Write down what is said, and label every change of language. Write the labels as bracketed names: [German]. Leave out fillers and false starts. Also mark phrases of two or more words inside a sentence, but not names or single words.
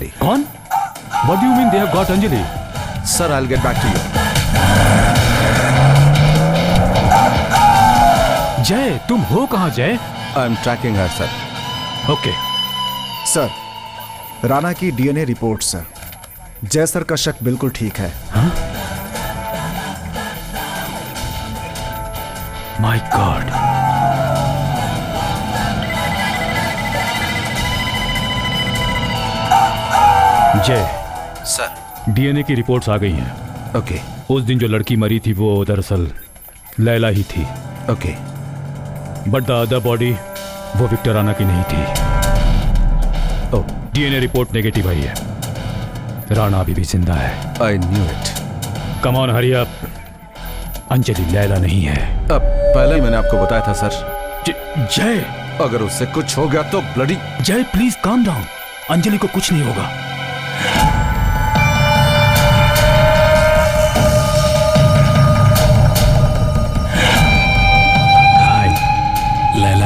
[Hindi] कौन? [English] What do you mean they have got Anjali? Sir, I'll get back to you. [Hindi] जय, तुम हो कहाँ जय? [English] I'm tracking her, sir. Okay. [Hindi] सर, राणा की [English] DNA report [Hindi] सर। जय सर का शक बिल्कुल ठीक है। [English] My God. [Hindi] जय, सर, डीएनए की रिपोर्ट्स आ गई हैं। ओके। उस दिन जो लड़की मरी थी वो दरअसल लैला ही थी। ओके। [English] but the other body [Hindi] वो विक्टर राणा की नहीं थी। [English] DNA report negative [Hindi] आई है। राणा अभी भी जिंदा है। [English] I knew it. come on hurry up. [Hindi] अंजलि लैला नहीं है। अब पहले ही मैंने आपको बताया था सर। जय, अगर उससे कुछ हो गया तो ब्लडी। जय [English] please calm down. [Hindi] अंजलि को कुछ नहीं होगा। हाय लैला।